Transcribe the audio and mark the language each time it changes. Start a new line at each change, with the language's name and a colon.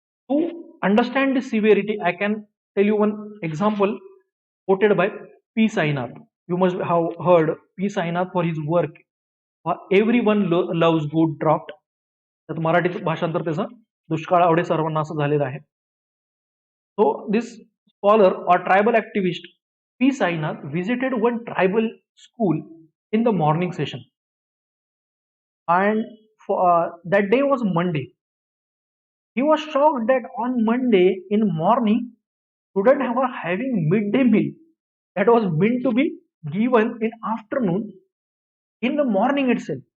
English: To understand the severity, I can tell you one example quoted by P. Sainath. You must have heard P. Sainath for his work. Everyone loves good draft.
Marathi: त्यात मराठीत भाषांतर त्याचं दुष्काळ आवडे सर्वांना असं झालेलं आहे.
English: So this scholar or tribal activist P. Sainath visited one tribal school in the morning session, and that day was Monday. He was shocked that on Monday in morning, students were having midday meal that was meant to be given in afternoon in the morning itself.